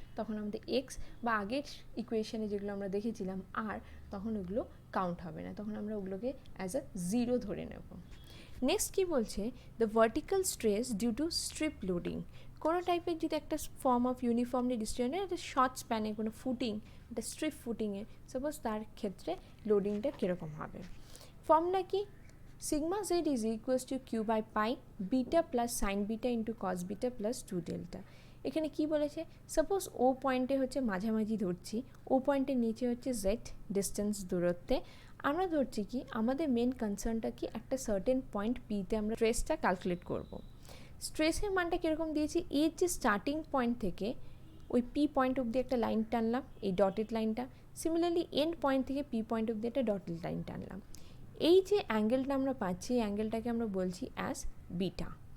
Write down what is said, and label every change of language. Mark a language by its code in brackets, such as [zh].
[bn] তখন আমাদের এক্স বা আগের ইকুয়েশনে যেগুলো আমরা দেখেছিলাম আর, তখন ওগুলো কাউন্ট হবে না, তখন আমরা ওগুলোকে অ্যাজ আ 0 ধরে নেব। নেক্সট কি বলছে, the vertical stress due to strip loading. কোনো টাইপের যদি একটা ফর্ম অফ ইউনিফর্মলি ডিস্ট্রিবিউটেড একটা শর্ট স্প্যানে কোনো ফুটিং, একটা স্ট্রিপ ফুটিংয়ে সাপোজ, তার ক্ষেত্রে লোডিংটা কীরকম হবে। ফর্মুলা কি, [en] sigma z is equals to q/π beta plus sin beta into cos beta plus 2 delta। [bn] এখানে কি বলেছে, সাপোজ ও পয়েন্টে হচ্ছে মাঝামাঝি ধরছি, ও পয়েন্টের নিচে হচ্ছে জেড ডিস্টেন্স দূরত্বে, আমরা ধরছি কি আমাদের মেন কনসার্নটা কি একটা সার্টেন পয়েন্ট পিতে আমরা স্ট্রেসটা ক্যালকুলেট করব। স্ট্রেসের মানটা কীরকম দিয়েছি, এর যে স্টার্টিং পয়েন্ট থেকে ওই পি পয়েন্ট অবধি একটা লাইন টানলাম, এই ডটেড লাইনটা, সিমিলারলি এন্ড পয়েন্ট থেকে পি পয়েন্ট অবধি একটা ডটেড লাইন টানলাম, এই যে অ্যাঙ্গেলটা আমরা পাচ্ছি এই অ্যাঙ্গেলটাকে আমরা বলছি অ্যাজ বিটা।